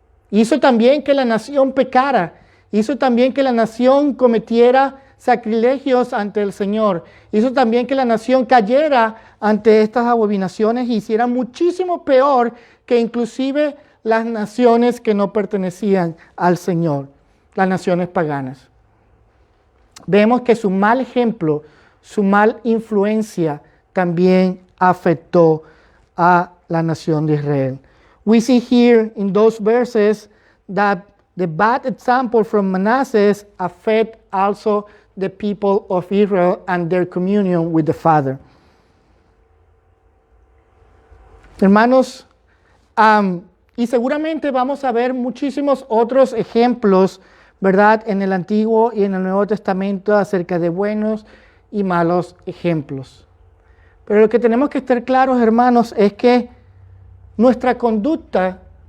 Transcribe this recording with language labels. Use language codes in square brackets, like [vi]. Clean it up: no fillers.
[es] Hizo también que la nación pecara, hizo también que la nación cometiera sacrilegios ante el Señor, hizo también que la nación cayera ante estas abominaciones y hiciera muchísimo peor que inclusive las naciones que no pertenecían al Señor, las naciones paganas. Vemos que su mal ejemplo, su mal influencia también afectó a la nación de Israel. [en] We see here in those verses that the bad example from Manasseh affect also the people of Israel and their communion with the Father. [es] Hermanos, y seguramente vamos a ver muchísimos otros ejemplos, ¿verdad?, en el Antiguo y en el Nuevo Testamento acerca de buenos y malos ejemplos. Pero lo que tenemos que estar claros, hermanos, es que nuestra conducta